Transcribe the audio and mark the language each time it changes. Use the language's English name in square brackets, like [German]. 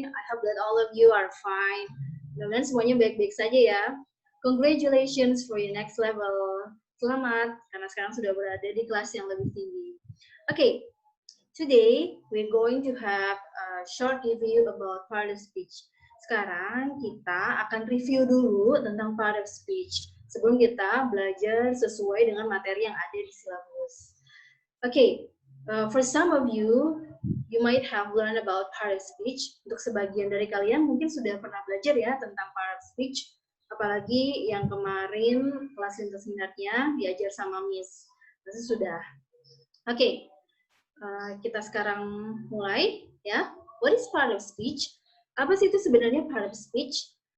[English] I hope that all of you are fine. [Indonesian] Mudah-mudahan semuanya baik-baik saja ya. [English] Congratulations for your next level. [Indonesian] Selamat, karena sekarang sudah berada di kelas yang lebih tinggi. [English] Okay, today we're going to have a short review about part of speech. [Indonesian] Sekarang kita akan review dulu tentang part of speech sebelum kita belajar sesuai dengan materi yang ada di silabus. [English] Okay, for some of you, you might have learned about part of speech. [Indonesian] Untuk sebagian dari kalian mungkin sudah pernah belajar ya tentang part of speech. Apalagi yang kemarin kelas lintas minatnya diajar sama Miss. Pasti sudah. Oke, kita sekarang mulai ya. [English] What is part of speech? Apa sih itu sebenarnya part of speech?